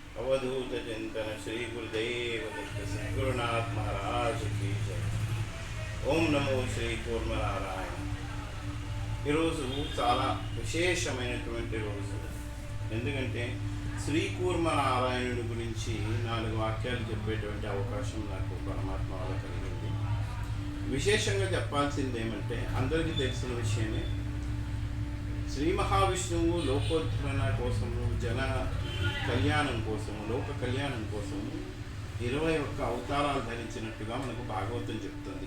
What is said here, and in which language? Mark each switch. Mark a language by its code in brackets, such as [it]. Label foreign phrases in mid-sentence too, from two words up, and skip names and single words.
[hi] अवधूत चिंतन श्री गुरुदेव दत्त सद्गुरुनाथ महाराज की जय। [te] ఓం నమో శ్రీ కూర్మనారాయణ। ఈరోజు చాలా విశేషమైనటువంటి రోజు, ఎందుకంటే శ్రీ కూర్మనారాయణుడి గురించి 4 వాక్యాలు చెప్పేటువంటి అవకాశం నాకు పరమాత్మ వల్ల కలిగింది। విశేషంగా చెప్పాల్సింది ఏమంటే, అందరికీ తెలిసిన విషయమే, శ్రీ మహావిష్ణువు లోకోద్ధరణ కోసము, జన కళ్యాణం కోసము, లోక కళ్యాణం కోసము 21 అవతారాలు ధరించినట్టుగా మనకు భాగవతం చెప్తుంది।